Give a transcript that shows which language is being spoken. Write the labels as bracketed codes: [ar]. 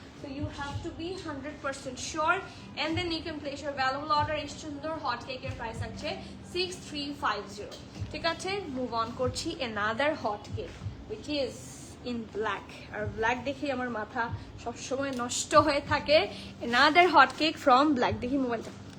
[en] So you have to be 100% sure, and then you can place your valuable order. [bn] এই সুন্দর hot কেকের price আছে 6350। ঠিক আছে, মুভ অন করছি [en] another hot cake which is in black, [bn] আর black দেখি আমার মাথা সবসময় নষ্ট হয়ে থাকে। [en] another hot cake from black, [bn] দেখি মোবাইলটা।